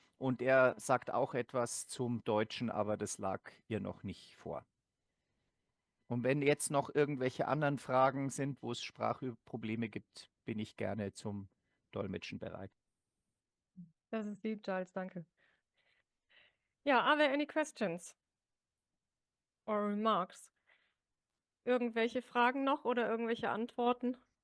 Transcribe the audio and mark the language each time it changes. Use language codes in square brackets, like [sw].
[de] Und er sagt auch etwas zum Deutschen, aber das lag ihr noch nicht vor. Und wenn jetzt noch irgendwelche anderen Fragen sind, wo es Sprachprobleme gibt, bin ich gerne zum Dolmetschen bereit. Das ist lieb, Giles, danke. [en] Ja, are there any questions or remarks? [de] Irgendwelche Fragen noch oder irgendwelche Antworten?